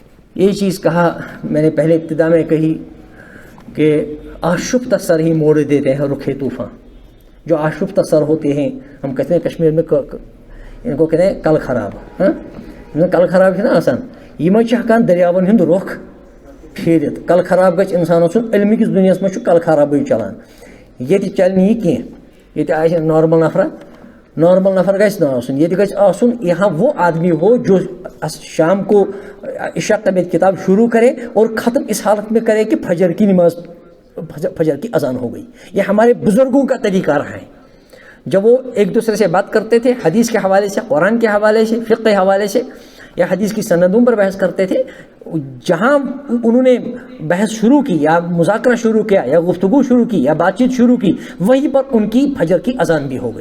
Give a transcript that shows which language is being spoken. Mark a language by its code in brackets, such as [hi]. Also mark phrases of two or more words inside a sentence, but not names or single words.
[ur] یہ چیز کہا میں نے پہلے ابتدا میں کہی کہ آشفتہ سر ہی موڑ دیتے ہیں رخ طوفان. جو آشفتہ سر ہوتے ہیں, ہم کہتے ہیں کشمیر میں ان کو کہتے ہیں [ks] کل خراب. [ur] کل خراب ہے نا آسان, [ks] یہ میں ہکان دریاون ہند رخ پھیرت. کل خراب گژھِ انسان آسُن علم [ur] کس دنیا میں [ks] کل خرابٕے چلان. یہ چلہِ نہٕ یہ کینٛہہ, یہ آسہِ نارمل نفر گژھِ نہٕ آسُن. یہ گژھِ آسُن [ur] یہاں وہ آدمی ہو جو شام کو عشاء طبیعت کتاب شروع کرے اور ختم اس حالت میں کرے کہ فجر کی نماز, فجر کی اذان ہو گئی. یہ ہمارے بزرگوں کا طریقہ رہا ہے. جب وہ ایک دوسرے سے بات کرتے تھے حدیث کے حوالے سے, قرآن کے حوالے سے, فقہ کے حوالے سے, یا حدیث کی سندوں پر بحث کرتے تھے, جہاں انہوں نے بحث شروع کی یا مذاکرہ شروع کیا یا گفتگو شروع کی یا بات چیت شروع کی, وہیں پر ان کی فجر کی اذان بھی ہو گئی.